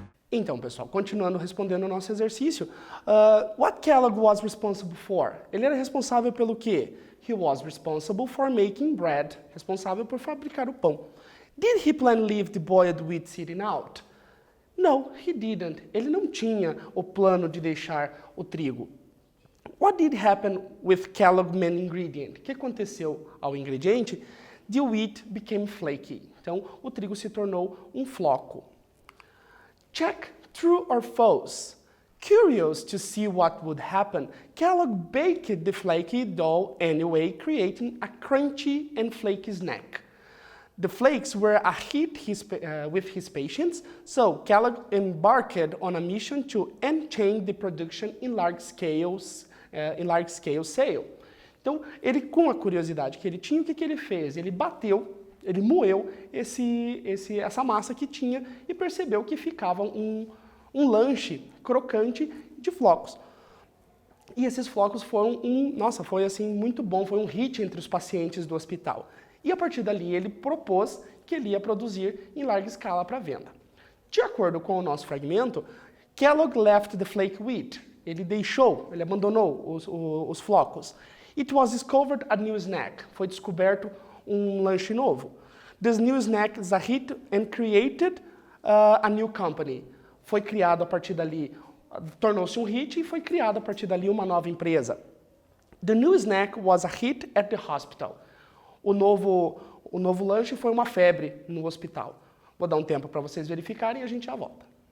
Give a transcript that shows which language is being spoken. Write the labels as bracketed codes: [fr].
[pt] Então, pessoal, continuando respondendo o nosso exercício, [en] what Kellogg was responsible for? [pt] Ele era responsável pelo quê? [en] He was responsible for making bread, [pt] responsável por fabricar o pão. [en] Did he plan to leave the boiled wheat sitting out? No, he didn't. [pt] Ele não tinha o plano de deixar o trigo. [en] What did happen with Kellogg main ingredient? [pt] O que aconteceu ao ingrediente? [en] The wheat became flaky. [pt] Então, o trigo se tornou um floco. [en] Check true or false. Curious to see what would happen, Kellogg baked the flaky dough anyway, creating a crunchy and flaky snack. The flakes were a hit with his patients, so Kellogg embarked on a mission to unchain the production in large scale sale. [pt] Então, ele, com a curiosidade que ele tinha, o que ele fez? Ele moeu essa massa que tinha e percebeu que ficava um lanche crocante de flocos. E esses flocos foram foi assim muito bom, foi um hit entre os pacientes do hospital. E a partir dali ele propôs que ele ia produzir em larga escala para venda. De acordo com o nosso fragmento, [en] Kellogg left the flake wheat. [pt] Ele abandonou os flocos. [en] It was discovered a new snack. [pt] Foi descoberto um lanche novo. [en] This new snack is a hit and created a new company. [pt] Foi criado a partir dali, tornou-se um hit e foi criado a partir dali uma nova empresa. [en] The new snack was a hit at the hospital. [pt] O novo lanche foi uma febre no hospital. Vou dar um tempo para vocês verificarem e a gente já volta.